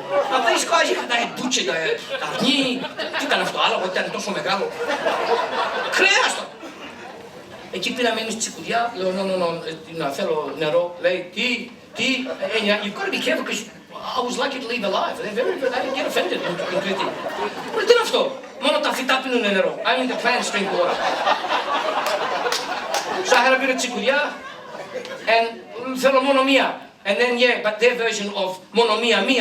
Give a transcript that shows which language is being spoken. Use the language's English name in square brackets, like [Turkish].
[English] Now these guys, they had butchered [Greek] τα αρνί, τι ήταν αυτό άλλο, ήταν τόσο μεγάλο. Κρέας το. Εκεί πήραμε εμείς τσικουδιά, λέω, no, θέλω νερό, λέει, τι, [English] and you've got to be careful because I was lucky to leave alive. They didn't get offended in Crete. [Greek] Τι είναι αυτό, μόνο τα φυτά πίνουν νερό. [English] Only the plants drink water. So I had a bit of τσικουδιά, and [Greek] θέλω μόνο μία. [English] And then, yeah, but their version of mono mia.